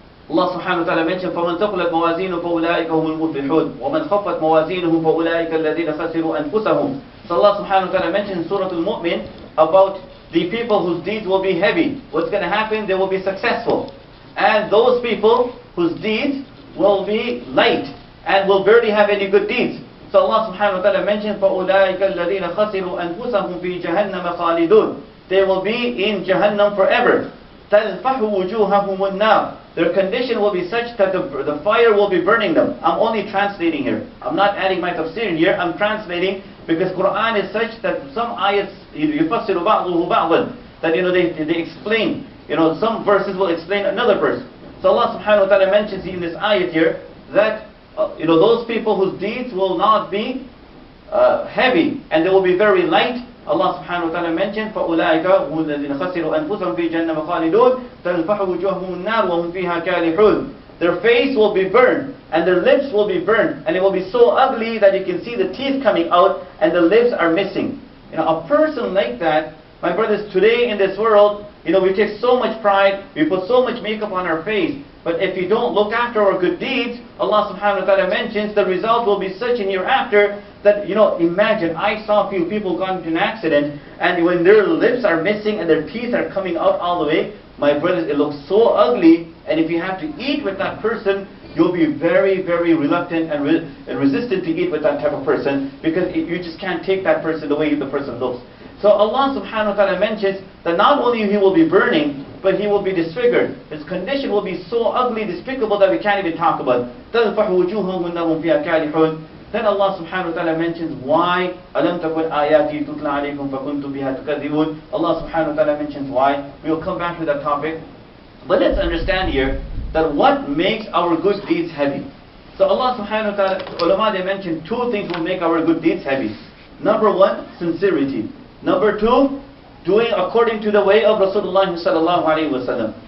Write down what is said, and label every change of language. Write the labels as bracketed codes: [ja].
[en] Allah subhanahu wa ta'ala mentioned, [ar] فَمَنْ ثَقُلَتْ مَوَازِينُهُ فَأُولَٰئِكَ هُمُ الْمُفْلِحُونَ وَمَنْ خَفَّتْ مَوَازِينُهُ فَأُولَٰئِكَ الَّذِينَ خَسِرُوا أَنفُسَهُم. [en] So Allah subhanahu wa ta'ala mentioned in Surah Al-Mu'min about the people whose deeds will be heavy. What's going to happen? They will be successful. And those people whose deeds will be light and will barely have any good deeds. So Allah subhanahu wa ta'ala mentioned, [ar] فَأُولَٰئِكَ الَّذِينَ خَسِرُوا أَنفُسَهُم فِي جَهَنَّمَ خَالِدُونَ. [en] They will be in Jahannam forever. [ar] تَلْفَحُ وُجُوهَهُمُ النَّارُ. [en] Their condition will be such that the fire will be burning them. I'm only translating here. I'm not adding my tafsir in here. I'm translating because Quran is such that some ayats [ar] يُفَسِّرُ بَعْضُهُ بَعْضًا, [en] that they explain. Some verses will explain another verse. So Allah subhanahu wa ta'ala mentions in this ayat here that those people whose deeds will not be heavy and they will be very light. Allah subhanahu wa ta'ala mentioned, [ar] فَأُولَٰئِكَ هُمُ الَّذِينَ خَسِرُوا أَنفُسَهُم فِي جَهَنَّمَ خَالِدُونَ تَلْفَحُ وُجُوهَهُمُ النَّارُ وَهُمْ فِيهَا كَالِحُونَ. [en] Their face will be burned and their lips will be burned, and it will be so ugly that you can see the teeth coming out and the lips are missing. A person like that, my brothers, today in this world, we take so much pride, we put so much makeup on our face, but if you don't look after our good deeds, Allah subhanahu wa ta'ala mentions the result will be such in hereafter that, imagine, I saw a few people got into an accident, and when their lips are missing and their teeth are coming out all the way, my brothers, it looks so ugly, and if you have to eat with that person, you'll be very, very reluctant and resistant to eat with that type of person, because you just can't take that person the way the person looks. So Allah subhanahu wa ta'ala mentions that not only he will be burning, but he will be disfigured. His condition will be so ugly, despicable that we can't even talk about. [ar] تَلْفَحُ وُجُوهَهُمُ النَّارُ فِيهَا كَالِحُونَ. [en] Then Allah subhanahu wa ta'ala mentions why [ar] أَلَمْ تَكُنْ آيَاتِي تُتْلَى عَلَيْكُمْ فَكُنْتُمْ بِهَا تُكَذِّبُونَ. [en] Allah subhanahu wa ta'ala mentions why. We will come back to that topic. But let's understand here that what makes our good deeds heavy. So Allah subhanahu wa ta'ala, ulama, they mentioned two things will make our good deeds heavy. Number one, sincerity. Number two, doing according to the way of Rasulullah sallallahu alaihi wasallam.